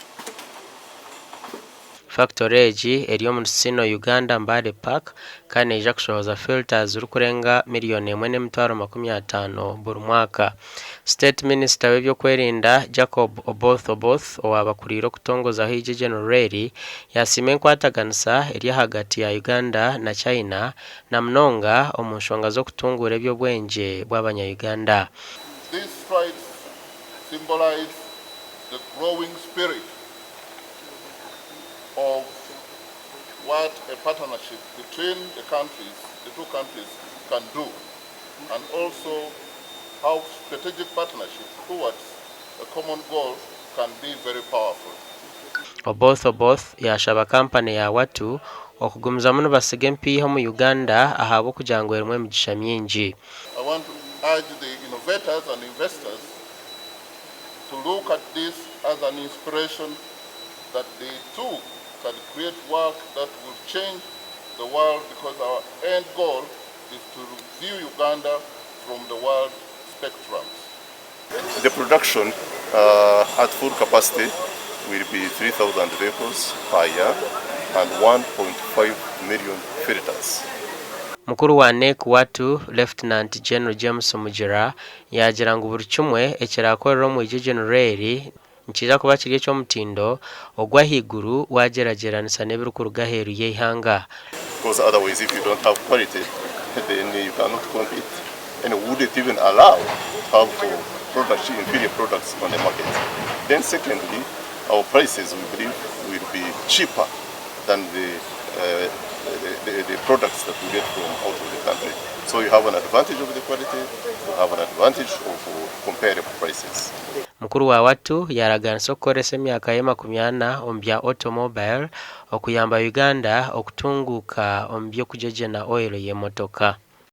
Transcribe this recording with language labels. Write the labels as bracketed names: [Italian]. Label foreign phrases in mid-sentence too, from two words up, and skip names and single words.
[Nyankole] Factory egi eri omu Sino Uganda Mbale Park kandi neija kushohoza filters zirikurenga $1,250,000 buri mwaka. [English] State Minister [Nyankole] w'ebyokwerinda Jacob Oboth owabakuriire okutongozaho Eigyegyenero eri yasiima enkwataganisa eri ahagati ya Uganda na China na munonga omu nshonga z'okutunguura eby'obwengye bw'abanya-Uganda. [English] These strides symbolize the growing spirit of what a partnership between the two countries can do, and also how strategic partnership towards a common goal can be very powerful. [Nyankole] Oboth yashaba kampani ya watu okugumiza muno basiga empiiho mu Uganda ahabw'okugira ngu erimu emigisha mingi. [English] I want to urge the innovators and investors to look at this as an inspiration that they too can create work that will change the world, because our end goal is to view Uganda from the world spectrum. The production at full capacity will be 3,000 vehicles per year and 1.5 million filters. [Nyankole] Mukuru wa NEC watu Lieutenant General James Mugira yagira ngu buri kimwe ekirakorera omu Eigyegyenero eri nikiija kuba kiri eky'omutindo ogw'ahaiguru wagerageranisa n'ebirikuruga aheeru y'eihanga. [English] Because otherwise, if you don't have quality, then you cannot compete, and wouldn't even allow to have products, inferior products on the market. Then secondly, our prices, we believe, will be cheaper than the products that we get from out of the country. So you have an advantage of the quality, you have an advantage of comparable prices. [Nyankole] Mukuru wa watu yaraganisa okukoresa emyaka ye 40 omu bya automobile okuyamba Uganda okutunguka omu by'okugyegyena oil y'emotoka.